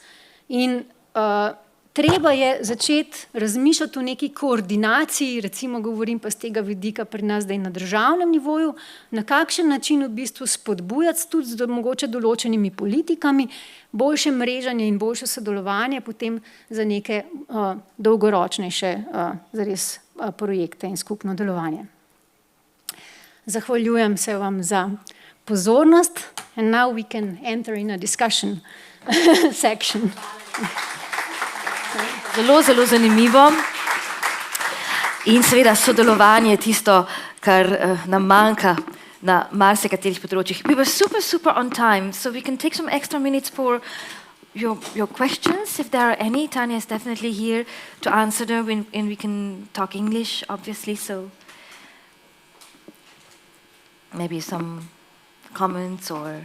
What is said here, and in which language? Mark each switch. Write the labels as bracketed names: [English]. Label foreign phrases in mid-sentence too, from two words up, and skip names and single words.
[Slovenian] In treba je začeti razmišljati o neki koordinaciji, recimo govorim pa z tega vidika pri nas, da je na državnem nivoju, na kakšen način v bistvu spodbujati tudi z mogoče določenimi politikami, boljše mreženje in boljše sodelovanje potem za neke dolgoročnejše zares projekte in skupno delovanje. Zahvaljujem se vam za pozornost [English] and now we can enter in a discussion section. [Slovenian] Zelo, zelo zanimivo in seveda sodelovanje je tisto, kar nam manjka na marsikaterih področjih. [English] We were super on time, so we can take some extra minutes for your questions, if there are any. Tanya is definitely here to answer them, and we can talk English, obviously, so maybe some comments or...